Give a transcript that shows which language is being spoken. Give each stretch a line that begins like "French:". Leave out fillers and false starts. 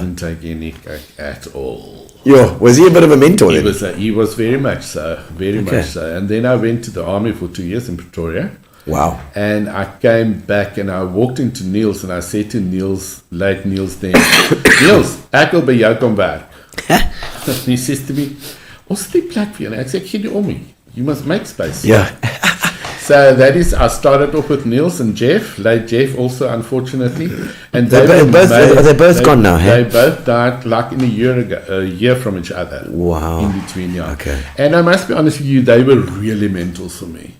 English: didn't take any cake at all. Yeah. Was he a bit of a mentor then? He was very much so, much so. And then I went to the army for 2 years in Pretoria. Wow. And I came back and I walked into Niels and I said to Niels, late Niels then, Niels,
Afrikaans: ek wil by jou kom werk.
English: And he says to me,
Afrikaans: ons het die plek vir jou. En ek sê, gee die om nie.
English: You must make space. Yeah. So that is, I started off with Niels and Jeff, late Jeff also, unfortunately. And They're both gone now, hey? They both died like in a year from each other. Wow. In between, yeah. Okay. And I must be honest with you, they were really mentors for me.